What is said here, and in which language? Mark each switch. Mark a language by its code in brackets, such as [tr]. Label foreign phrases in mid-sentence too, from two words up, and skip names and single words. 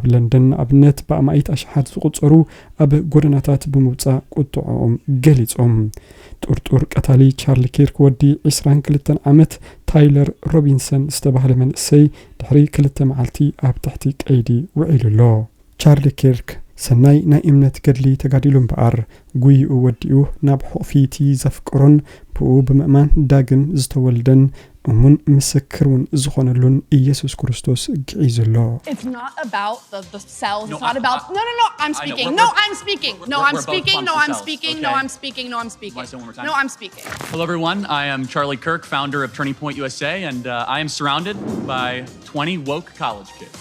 [ti] ለንደን ኣብነት ብኣማኢት ኣሽሓት ዝቁጸሩ ኣብ ጎደናታት ብምውጻእ ቁጥዖም ገሊጾም። ጡርጡር ቀታሊ ቻርሊ ኪርክ ወዲ 22 ዓመት ታይለር ሮቢንሰን ዝተባህለ መንእሰይ ድሕሪ 2 መዓልቲ ኣብ ትሕቲ ቀይዲ ውዒሉሎ። ቻርሊ ኪርክ ሰናይ ናይ እምነት ገድሊ ተጋዲሉ እምበኣር ጉይኡ ወዲኡ ናብ ሕቕፊቲ ዘፍቅሮን ብኡ ብምእማን ዳግም ዝተወልደን እሙን ምስክርን ዝኾነሉን ኢየሱስ ክርስቶስ ግዒዙሎ። [en] It's not about the cells. It's not about No, I'm speaking. No, I'm speaking. No, I'm speaking. No, I'm speaking. No, I'm speaking. No, I'm speaking. No, I'm speaking. Hello everyone. I am Charlie Kirk, founder of Turning Point USA, and I am surrounded by 20 woke college kids.